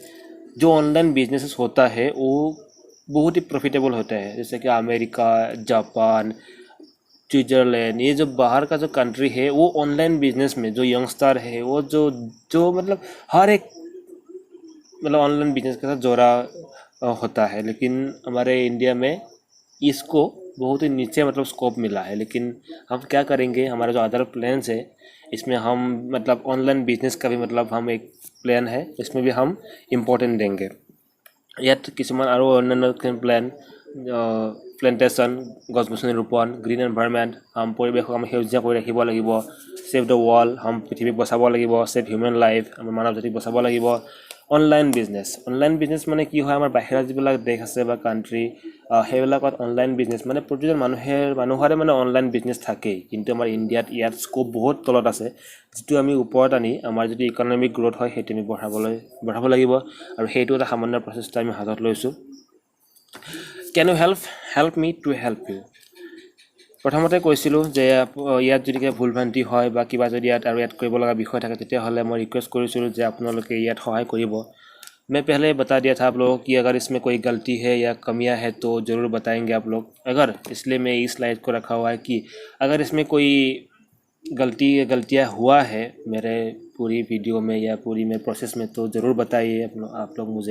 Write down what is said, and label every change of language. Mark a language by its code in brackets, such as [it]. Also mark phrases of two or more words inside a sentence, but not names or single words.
[hi] जो [en] online businesses [hi] होता है वो बहुत ही प्रॉफिटेबल होता है, जैसे कि अमेरिका, जापान, स्विट्ज़रलैंड, ये जो बाहर का जो कंट्री है वो [en] online business [hi] में जो यंगस्टर है वो जो मतलब हर एक मतलब ऑनलाइन बिजनेस के साथ जोड़ा होता है। लेकिन हमारे इंडिया में इसको बहुत ही नीचे मतलब स्कोप मिला है। लेकिन हम क्या करेंगे, हमारा जो अदर प्लान्स है इसमें हम मतलब [en] online business [hi] का भी मतलब हम एक प्लान है, इसमें भी हम इम्पोर्टेंट देंगे। [as] ইয়াত কিছুমান আৰু অন্যান্য প্লেন, প্লেণ্টেশ্যন, গছ গছনি ৰোপণ, [en] green environment, [as] পৰিৱেশক আমি সেউজীয়া কৰি ৰাখিব লাগিব। [en] save the world, [as] পৃথিৱীক বচাব লাগিব। [en] save human life, [as] আমাৰ মানৱ জাতিক বচাব লাগিব। [en] online business [as] মানে কি হয়, আমাৰ বাহিৰত যিবিলাক দেশ আছে বা কাণ্ট্ৰি, সেইবিলাকত [en] online business [as] মানে প্ৰতিজন মানুহৰে মানে [en] online business [as] থাকেই। কিন্তু আমাৰ ইণ্ডিয়াত ইয়াত স্কোপ বহুত তলত আছে, যিটো আমি ওপৰত আনি আমাৰ যদি [en] economic growth [as] হয় সেইটো আমি বঢ়াব লাগিব। আৰু সেইটো এটা সামান্য প্ৰচেষ্টা আমি হাতত লৈছোঁ। [en] Can you help me to help you. [as] প্ৰথমতে কৈছিলোঁ যে ইয়াত যদি কিবা ভুল ভ্ৰান্তি হয় বা কিবা যদি ইয়াত আৰু এড কৰিব লগা বিষয় থাকে তেতিয়াহ'লে মই ৰিকুৱেষ্ট কৰিছিলোঁ যে আপোনালোকে ইয়াত সহায় কৰিব। [hi] मैं पहले बता दिया था आप लोगों की अगर इसमें कोई गलती है या कमियां है तो ज़रूर बताएंगे आप लोग। अगर इसलिए मैं इस स्लाइड को रखा हुआ है कि अगर इसमें कोई गलतियाँ हुआ है मेरे पूरी वीडियो में या पूरी मेरे प्रोसेस में तो ज़रूर बताइए आप लोग मुझे।